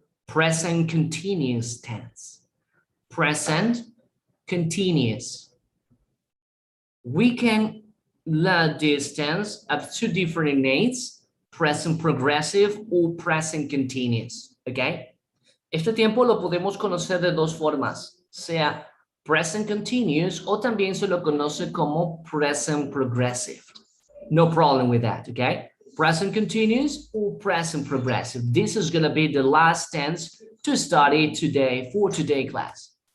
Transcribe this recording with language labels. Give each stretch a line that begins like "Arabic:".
English: Present continuous tense. Present continuous. We can learn this tense of 2 different names, present progressive or present continuous, okay?
Spanish: Este tiempo lo podemos conocer de 2 formas, sea present continuous o también se lo conoce como present progressive.
English: No problem with that, okay? Present continuous or present progressive. This is gonna be the last tense to study today for today's class.